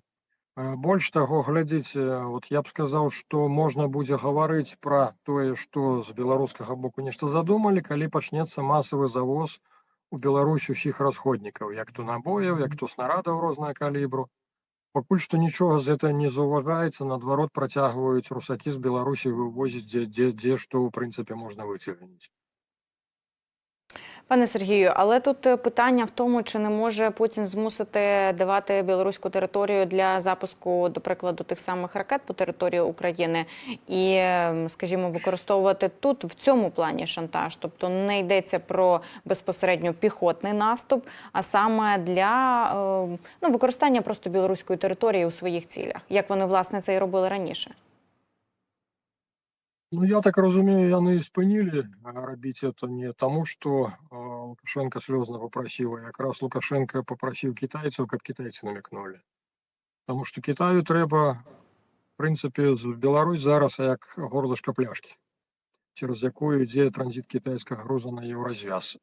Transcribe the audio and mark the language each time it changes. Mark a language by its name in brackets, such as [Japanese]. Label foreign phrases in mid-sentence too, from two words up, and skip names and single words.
[Belarusian] Больш таго, глядзіце, вот я б сказаў, што можна будзе гаварыць пра тое, што з беларускага боку нешта задумалі, калі пачнецца масавы завоз у Беларусь усіх расходнікаў, як то набояў, як то снарадаў рознага калібру. Пакуль што нічога з гэтага не заўважаецца, наадварот працягваюць русакі з Беларусі вывозіць дзе што ў прынцыпе можна выцягніць. [Ukrainian] Пане Сергію, але тут питання в тому, чи не може Путін змусити давати білоруську територію для запуску, до прикладу, тих самих ракет по території України і, скажімо, використовувати тут в цьому плані шантаж. Тобто не йдеться про безпосередньо піхотний наступ, а саме для використання просто білоруської території у своїх цілях, як вони, власне, це і робили раніше. [Belarusian] Ну, я так разумею, яны спынілі рабіць это не таму, што Лукашенко слёзна папрасіў, а якраз Лукашенко папрасіў кітайцаў, каб кітайцы намякнулі. Таму што Кітаю трэба, в прынцыпе, з Беларусь зараз як горлышка пляшкі, цераз якую ідзе транзіт кітайскага груза на еўразвяз.